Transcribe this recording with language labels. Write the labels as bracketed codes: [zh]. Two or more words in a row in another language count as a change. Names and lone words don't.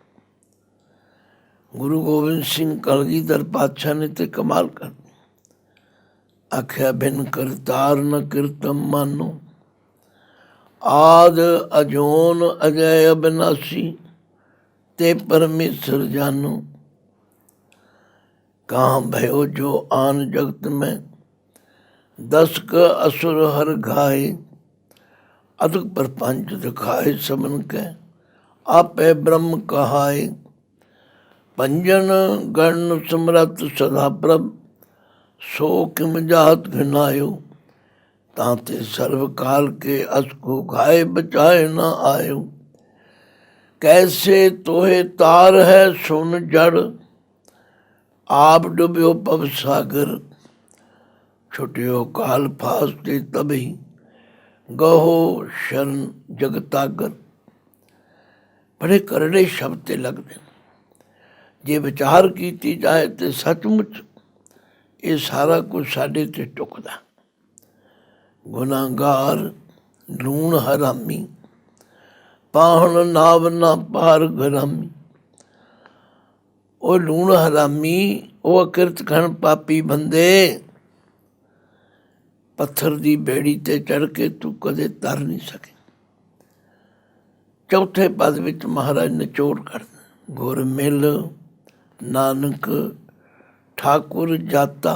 [pa] ਗੁਰੂ ਗੋਬਿੰਦ ਸਿੰਘ ਕਲਗੀਧਰ ਪਾਤਸ਼ਾਹ ਨੇ ਤੇ ਕਮਾਲ ਕਰ ਆਖਿਆ, [bra] बिन करतार न किरतम मानो, आद अजोन अजै अबिनासी, ते परमेशर जानो। ਕਹਾਂ भयो जो आन जगत में, दस क असुर हर घाए, अदक प्रपंच दिखाए सबन के, आपे ब्रह्म कहाए। पंजन गण समरथ सदा प्रभ, सो किम जात घिनायो, ताते सर्व काल के अस को घाए बचाए न आयो। कैसे तोहे तार है सुन जड़, आप डुब्यो पव सागर, छुट्यो काल फासते तभी, गहो शरण जगतागर। [pa] ਬੜੇ ਕਰੜੇ ਸ਼ਬਦ ਤੇ ਲਗਦੇ, ਜੇ ਵਿਚਾਰ ਕੀਤੀ ਜਾਏ ਤਾਂ ਸਚਮੁਚ ਇਹ ਸਾਰਾ ਕੁਝ ਸਾਡੇ ਤੇ ਢੁਕਦਾ। ਗੁਨਹਗਾਰ, ਲੂਣ ਹਰਾਮੀ, ਪਾਹਣ ਨਾਵ ਨ ਪਾਰ ਗਿਰਾਮੀ। ਉਹ ਲੂਣ ਹਰਾਮੀ, ਉਹ ਅਕਿਰਤ ਖਣ ਪਾਪੀ ਬੰਦੇ, ਪੱਥਰ ਦੀ ਬੇੜੀ ਤੇ ਚੜ੍ਹ ਕੇ ਤੂੰ ਕਦੇ ਤਰ ਨਹੀਂ ਸਕੇ। ਚੌਥੇ ਪਦ ਵਿੱਚ ਮਹਾਰਾਜ ਨਿਚੋੜ ਕਰਦੇ, ਗੁਰ ਮਿਲ ਨਾਨਕ ਠਾਕੁਰ ਜਾਤਾ।